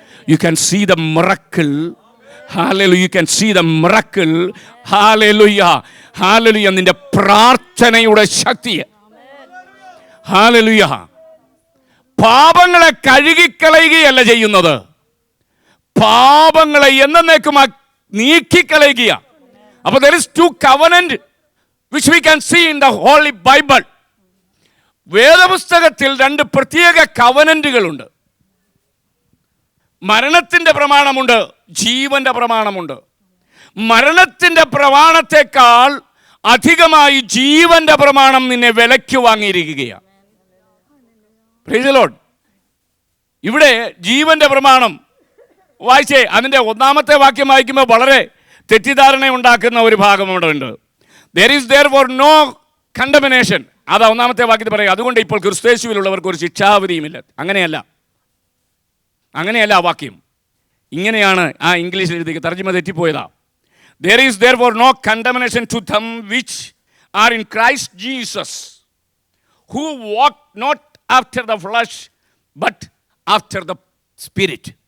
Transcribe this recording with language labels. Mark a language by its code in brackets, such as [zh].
[en] You can see the miracle. Hallelujah. You can see the miracle. Hallelujah. Hallelujah. [ml] നിന്റെ പ്രാർത്ഥനയുടെ ശക്തി. Hallelujah. പാപങ്ങളെ കഴുകിക്കളയുകയല്ല ചെയ്യുന്നത്, പാപങ്ങളെ എന്നേക്കും നീക്കിക്കളയുക. [en] അപ്പോൾ there is 2 covenant which we can see in the Holy Bible. [ml] വേദപുസ്തകത്തിൽ 2 പ്രത്യേക കവനന്റുകളുണ്ട്. മരണത്തിൻ്റെ പ്രമാണമുണ്ട്, ജീവന്റെ പ്രമാണമുണ്ട്. മരണത്തിൻ്റെ പ്രമാണത്തെക്കാൾ അധികമായി ജീവന്റെ പ്രമാണം നിന്നെ വിലയ്ക്ക് വാങ്ങിയിരിക്കുകയാണ്. [en] Praise the lord. [ml] ഇവിടെ ജീവന്റെ പ്രമാണം വായിച്ചേ, അതിൻ്റെ 1-ാമത്തെ വാക്യം വായിക്കുമ്പോൾ വളരെ തെറ്റിദ്ധാരണ ഉണ്ടാക്കുന്ന ഒരു ഭാഗം അവിടെ ഉണ്ട്. [en] There is therefore no condemnation. [ml] അതാ 1-ാമത്തെ വാക്യത്തിൽ പറയുക. അതുകൊണ്ട് ഇപ്പോൾ ക്രിസ്തുയേശുവിലുള്ളവർക്ക് ഒരു ശിക്ഷാവിധിയുമില്ല. അങ്ങനെയല്ല ആ വാക്യം. ഇങ്ങനെയാണ് ആ ഇംഗ്ലീഷിൽ എഴുതി, തർജ്ജിമ തെറ്റിപ്പോയതാ. [en] There is therefore no condemnation to them which are in Christ Jesus, who walk not after the flesh but after the spirit.